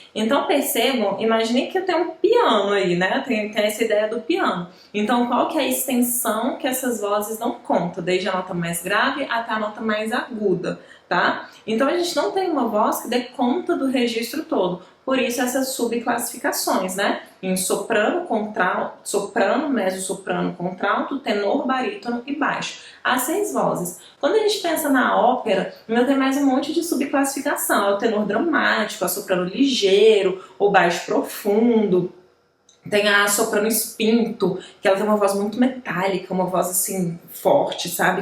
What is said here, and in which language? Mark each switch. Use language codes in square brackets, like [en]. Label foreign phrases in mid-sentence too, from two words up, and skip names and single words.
[pt] Então, percebam, imagine que eu tenho um piano aí, né, tem essa ideia do piano. Então, qual que é a extensão que essas vozes dão conta, desde a nota mais grave até a nota mais aguda, tá? Então, a gente não tem uma voz que dê conta do registro todo. Por isso essas subclassificações, né? Em soprano, contralto, soprano, mezzo-soprano, contralto, tenor, barítono e baixo. As 6 vozes. Quando a gente pensa na ópera, ainda tem mais um monte de subclassificação. É o tenor dramático, a soprano ligeiro, o baixo profundo. Tem a soprano espinto, que ela tem uma voz muito metálica, uma voz assim forte, sabe?